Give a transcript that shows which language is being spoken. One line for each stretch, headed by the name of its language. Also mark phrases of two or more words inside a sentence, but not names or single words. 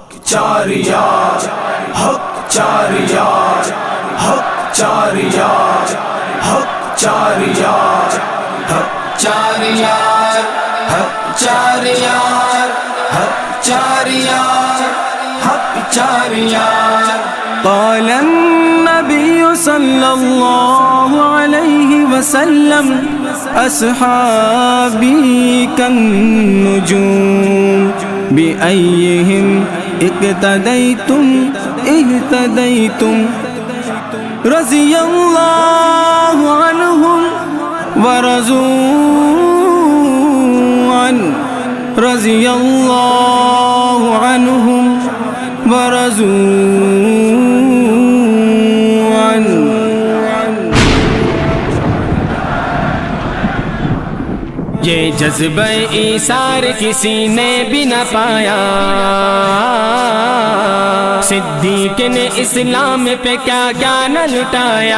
Urdu: چار یار، حق چار یار، حق چار یار، حق چار یار، حق چار یار، حق چار یار، حق چار یار، حق چار یار۔
Arabic: قال النبي صلى الله عليه وسلم أصحابي كالنجوم بأيهم اقتديتم اهتديتم رضي الله عنهم ورضوا عنه رضي الله عنهم ورضوا عنه۔
Urdu: یہ جذبہ ایثار کسی نے بھی نہ پایا، صدیق نے اسلام پہ کیا کیا نہ لٹایا۔